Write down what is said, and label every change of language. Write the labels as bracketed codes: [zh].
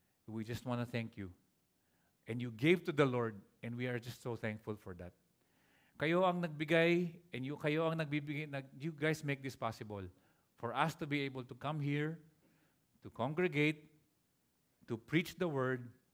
[en] We just want to thank you. And you gave to the Lord, and we are just so thankful for that. [tl] Kayo ang nagbigay, and kayo ang nagbibigay, [en] you guys make this possible. For us to be able to come here, to congregate, to preach the Word.